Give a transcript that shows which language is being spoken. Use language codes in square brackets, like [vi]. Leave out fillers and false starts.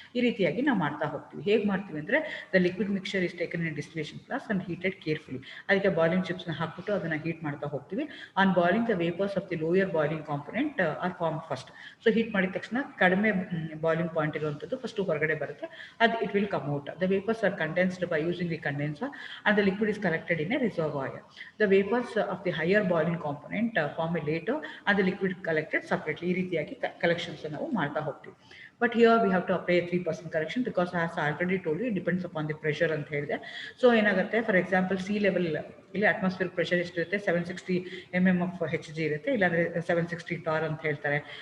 [kn] ಈ ರೀತಿಯಾಗಿ ನಾವು ಮಾಡ್ತಾ ಹೋಗ್ತೀವಿ. ಹೇಗೆ ಮಾಡ್ತೀವಿ ಅಂದರೆ [en] The liquid mixture is taken in distillation flask and heated carefully. [kn] ಅದಕ್ಕೆ ಬಾಯ್ಲಿಂಗ್ ಚಿಪ್ಸ್ನ ಹಾಕ್ಬಿಟ್ಟು ಅದನ್ನು ಹೀಟ್ ಮಾಡ್ತಾ ಹೋಗ್ತೀವಿ. [en] On boiling the vapours of the lower boiling component are form first. [kn] So heat ಮಾಡಿದ ತಕ್ಷಣ ಕಡಿಮೆ ಬಾಯ್ಲಿಂಗ್ ಪಾಯಿಂಟ್ ಇರುವಂಥದ್ದು ಫಸ್ಟು ಹೊರಗಡೆ ಬರುತ್ತೆ, ಅದು [en] It will come out. The vapours are condensed by using the condenser and the liquid is collected in a reservoir. The vapors of the higher boiling component form a later and the liquid collected separately. [kn] ಈ ರೀತಿಯಾಗಿ collections ನಾವು ಮಾಡ್ತಾ ಹೋಗ್ತೀವಿ. [en] but here we have to apply 3% correction because as already told you depends upon the pressure [kn] ಅಂತ ಹೇಳಿದೆ. So ಏನಾಗುತ್ತೆ, for example C level ಇಲ್ಲಿ atmosphere pressure ಎಷ್ಟಿರುತ್ತೆ, 760 mm of Hg ಇರುತ್ತೆ, ಇಲ್ಲಾಂದರೆ 760 ಟಾರ್ ಅಂತ ಹೇಳ್ತಾರೆ.